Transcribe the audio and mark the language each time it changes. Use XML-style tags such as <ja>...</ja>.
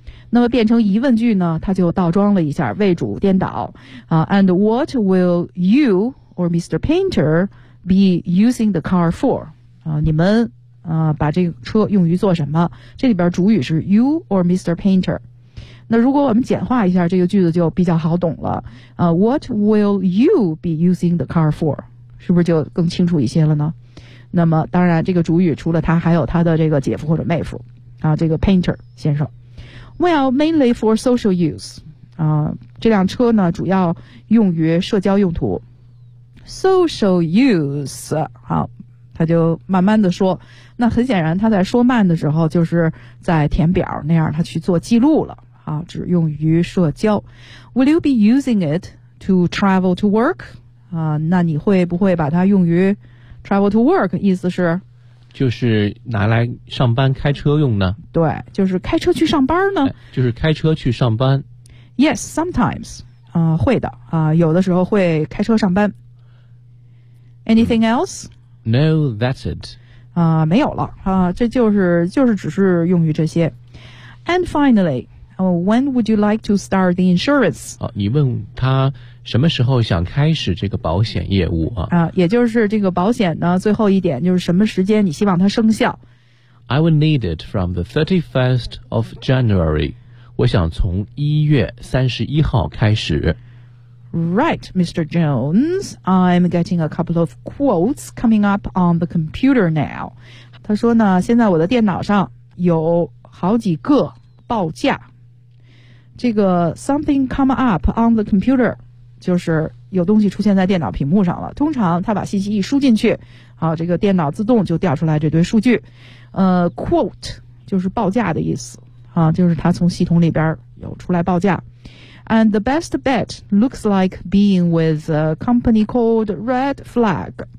<zh>那么变成疑问句呢，它就倒装了一下，谓主颠倒啊。</zh> <en>And what will you or Mr. Painter be using the car for？</en> <zh>啊，你们。把这个车用于做什么？这里边主语是</zh> <en>you or Mr. Painter。</en> <zh>那如果我们简化一下这个句子就比较好懂了。</zh> <en>What will you be using the car for?</en> <zh>是不是就更清楚一些了呢？那么当然这个主语除了他还有他的这个姐夫或者妹夫啊，这个 Painter 先生。</zh> <en>Well, mainly for social use.</en> <zh>这辆车呢主要用于社交用途。</zh> <en>Social use.</en> <zh>好，他就慢慢的说，那很显然他在说慢的时候就是在填表那样，他去做记录了啊，只用于社交。</zh> <en>Will you be using it to travel to work?</en> <zh>那你会不会把它用于</zh> <en>travel to work?</en> <zh>意思是就是拿来上班开车用呢？对，就是开车去上班呢，就是开车去上班。</zh> <en>Yes, sometimes</en> <zh>会的有的时候会开车上班。</zh> <en>Anything else? No, that's it.</en> <zh>没有了这就是只是用于这些。</zh> <en>And finally, when would you like to start the insurance?</en> <zh>你问他什么时候想开始这个保险业务也就是这个保险呢，最后一点就是什么时间你希望它生效。</zh> <en>I would need it from the 31st of January.</en> <zh>我想从1月31号开始。</zh> <en>Right, Mr. Jones, I'm getting a couple of quotes coming up on the computer now.</en> <zh>他说呢，现在我的电脑上有好几个报价。这个</zh> <en>something come up on the computer,</en> <zh>就是有东西出现在电脑屏幕上了。通常他把信息一输进去，这个电脑自动就调出来这堆数据。 Quote, 就是报价的意思，就是他从系统里边有出来报价。</zh> <en>And the best bet looks like being with a company called Red Flag.</en>